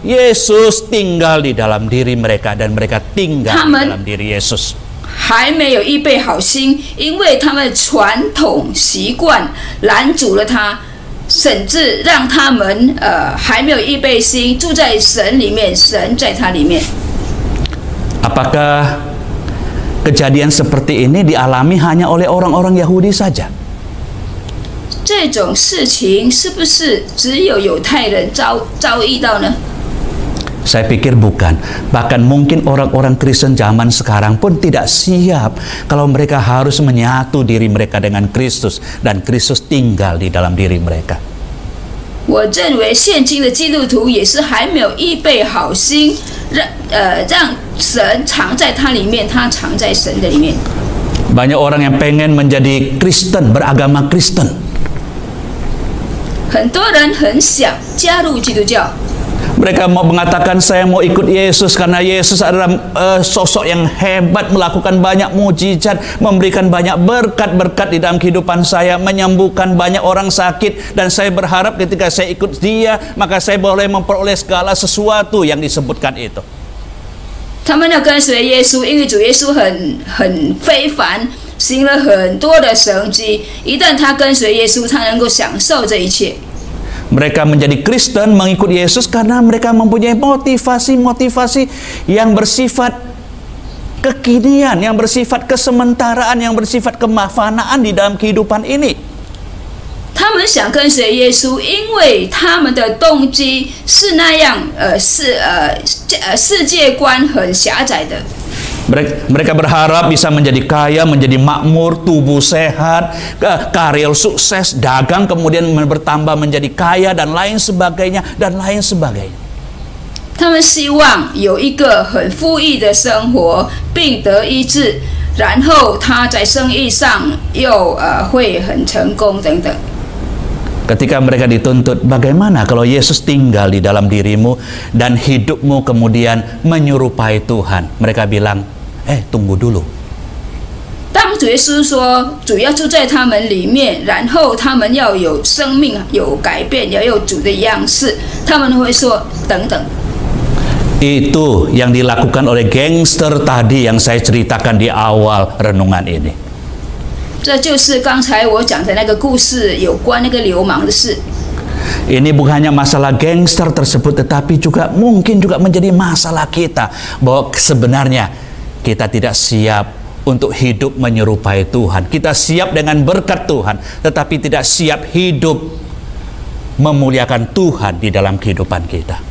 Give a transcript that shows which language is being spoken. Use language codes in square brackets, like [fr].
[id] Yesus tinggal di dalam diri mereka dan mereka tinggal di dalam diri Yesus. [zh] 还没有预备好心，因为他们传统习惯拦阻了他，甚至让他们还没有预备心住在神里面，神在他里面。 [id] Apakah kejadian seperti ini dialami hanya oleh orang-orang Yahudi saja? [zh] 这种事情是不是只有犹太人遭遇到呢？ [id] Saya pikir bukan. Bahkan mungkin orang-orang Kristen zaman sekarang pun tidak siap kalau mereka harus menyatu diri mereka dengan Kristus dan Kristus tinggal di dalam diri mereka. [zh] 我认为现今的基督徒也是还没有预备好心，让神藏在他里面，他藏在神的里面。 [id] Banyak orang yang pengen menjadi Kristen, beragama Kristen. [zh] 很多人很想加入基督教。 [id] Mereka mau mengatakan saya mau ikut Yesus karena Yesus adalah sosok yang hebat, melakukan banyak mujizat, memberikan banyak berkat-berkat di dalam kehidupan saya, menyembuhkan banyak orang sakit, dan saya berharap ketika saya ikut Dia maka saya boleh memperoleh segala sesuatu yang disebutkan itu. [zh] 他们要跟随耶稣，因为主耶稣很非凡，行了很多的神迹。一旦他跟随耶稣，他能够享受这一切。 [id] Mereka menjadi Kristen, mengikut Yesus karena mereka mempunyai motivasi-motivasi yang bersifat kekinian, yang bersifat kesementaraan, yang bersifat kemafanaan di dalam kehidupan ini. [zh] 他们想跟随耶稣，因为他们的动机是那样，世界观很狭窄的。 [id] Mereka berharap bisa menjadi kaya, menjadi makmur, tubuh sehat, karir sukses, dagang, kemudian bertambah menjadi kaya dan lain sebagainya dan lain sebagainya. [zh] 他们希望有一个很富裕的生活，并得医治，然后他在生意上又会很成功等等。 [id] Ketika mereka dituntut, bagaimana kalau Yesus tinggal di dalam dirimu dan hidupmu kemudian menyerupai Tuhan? Mereka bilang, tunggu dulu. [zh] 当主耶稣说主要住在他们里面，然后他们要有生命、有改变，要有主的样式，他们会说等等。 [id] Itu yang dilakukan oleh gangster tadi yang saya ceritakan di awal renungan ini. [zh] 这就是刚才我讲的那个故事，有关那个流氓的事。 [id] Ini bukan hanya masalah gangster tersebut, tetapi juga mungkin juga menjadi masalah kita, bahwa sebenarnya kita tidak siap untuk hidup menyerupai Tuhan. Kita siap dengan berkat Tuhan, tetapi tidak siap hidup memuliakan Tuhan di dalam kehidupan kita.